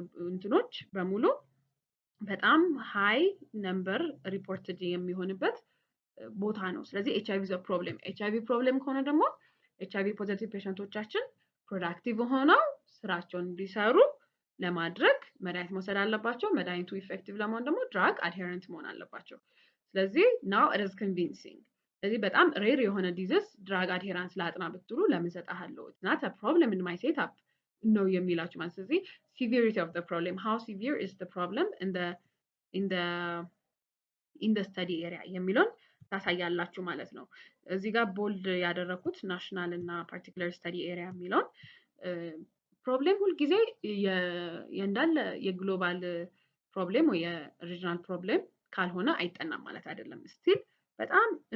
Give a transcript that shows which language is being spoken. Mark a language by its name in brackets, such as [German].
[Amharic] እንትኖች በሙሉ በጣም ሃይ ነምበር ሪፖርትድ የሚሆንበት ቦታ ነው። ስለዚህ [English] HIV is a problem። [Amharic] HIV ፕሮብሌም ከሆነ ደግሞ HIV ፖዚቲቭ ፔሸንቶቻችን ፕሮዳክቲቭ ሆነው ስራቸውን እንዲሰሩ ለማድረግ መድኃኒት መውሰድ አለባቸው። መድኃኒቱ ኢፌክቲቭ ለመሆን ደግሞ ድራግ አድሄረንት መሆን አለባቸው። ስለዚህ [English] now it is convincing። [Amharic] ስለዚህ በጣም ሬር የሆነ ዲዚዝ ድራግ አድሄራንስ ላጥና ብትሉ ለምን ሰጣለሁ? [English] it's not a problem in my setup [Amharic] ነው የሚላችሁ ማለት። ስለዚህ [English] severity of the problem, how severe is the problem in the in the study area [Amharic] የሚለውን ታሳያላችሁ ማለት ነው። እዚህ ጋር ቦልድ ያደረኩት ናሽናል እና ፓርቲኩለር ስተዲ ኤሪያ የሚለውን ፕሮብሌም ሁልጊዜ እንዳለ የግሎባል ፕሮብሌም ወይ የሪጅናል ፕሮብሌም ካልሆነ አይጠናም ማለት አይደለም። ስቲል በጣም